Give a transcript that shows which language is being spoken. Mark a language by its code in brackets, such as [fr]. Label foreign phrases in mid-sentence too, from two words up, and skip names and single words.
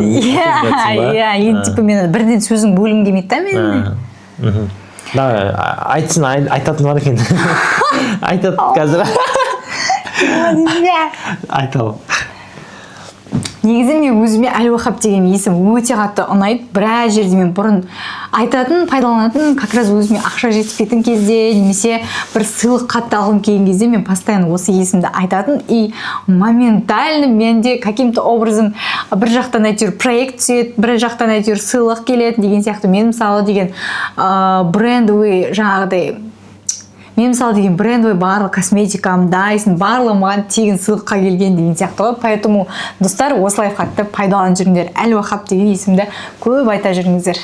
[kk] Иә, енді типа мен бірден сөзің бөлім келмейді да менің. Давай, айтсын, айтатын бар екен. Айтады қазір. Айталым. Негізі мен өзіме Әл-Вахаб деген есім өте қатты ұнайды. Біраз жерде мен бұрын айтатын, пайдаланатын, [ru] как раз [kk] өзіме ақша жетпейтін кезде, немесе бір сыйлық қатты алғым келген кезде мен постоянно осы есімді айтатын. [ru] И моментально [kk] менде [ru] каким-то образом [kk] бір жақтан әйтеуір проект түседі, бір жақтан әйтеуір сыйлық келеді деген сияқты. Мен мысалы деген брендовый жаңағыдай мен мысалы деген брендовый барлық косметикам, Dyson, барлығы маған тегін сыйлыққа келген деген сияқты ғой. Поэтому достар, осы лайфхакты пайдаланып жүріңдер. Әл-Вахаб деген есімді көп айта жүріңіздер.